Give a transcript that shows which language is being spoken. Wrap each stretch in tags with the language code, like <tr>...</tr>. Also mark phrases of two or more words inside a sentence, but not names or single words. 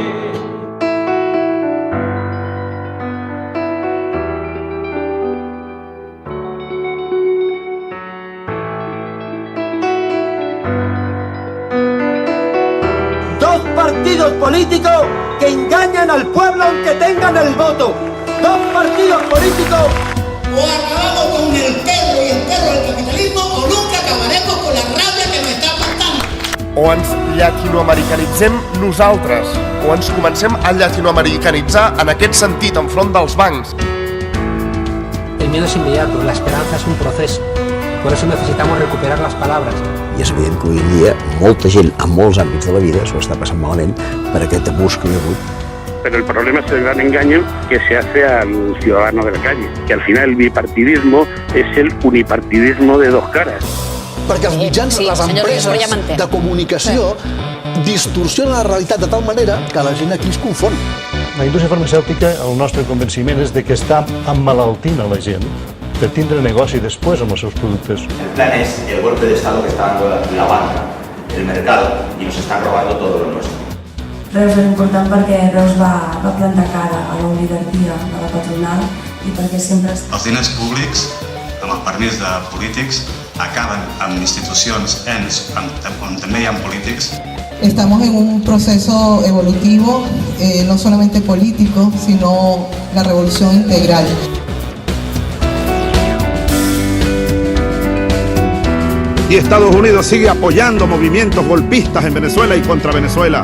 <es>Partidos políticos que engañan al pueblo aunque tengan el voto. 2 partidos políticos. O acabamos con el perro y el perro del capitalismo o nunca acabaremos con la rabia que me está matando.</es> <ca>O ens llatinoamericanitzem nosaltres, o ens comencem a llatinoamericanitzar en aquest sentit enfront dels bancs.</ca> <es>El miedo es inmediato, la esperanza es un proceso. Por eso necesitamos recuperar las palabras.</es> <ca>I és evident que avui en dia molta gent en molts àmbits de la vida s'ho està passant malament per aquest abús que hi ha hagut.</ca> <es>Pero el problema es el gran engaño que se hace al ciudadano de la calle, que al final el bipartidismo es el unipartidismo de 2 caras.</es> <ca>Perquè els mitjans, les empreses de comunicació distorsionen la realitat de tal manera que la gent aquí es confon. La indústria farmacèutica, el nostre convenciment és de que està emmalaltint a la gent per tindre negoci després amb els seus productes.</ca> <es>El plan es el golpe de Estado que está dando la banca, el mercado, y nos están robando todo lo nuestro.</es> <ca>Reus és important perquè Reus va plantar cara a l'oligarquia de la patronal i perquè sempre... Els diners públics, amb el permís de polítics, acaben amb institucions, ens, on també hi ha polítics.</ca> <es>Estamos en un proceso evolutivo, no solamente político, sino la revolución integral. Y Estados Unidos sigue apoyando movimientos golpistas en Venezuela y contra Venezuela.</es>